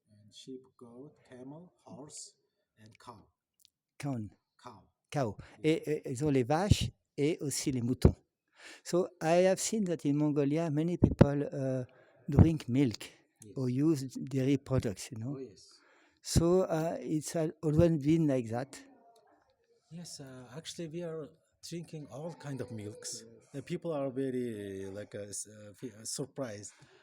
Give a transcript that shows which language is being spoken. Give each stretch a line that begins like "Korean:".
English: And sheep, goat, camel, horse, and cow. Cow.
French: Et ils ont les vaches et aussi les moutons.
English: So I have seen that in Mongolia, many people drink milk or use dairy products, you know. Oh, yes. So it's always been like that. Yes, actually, we are drinking all kind of milks. The people are very surprised.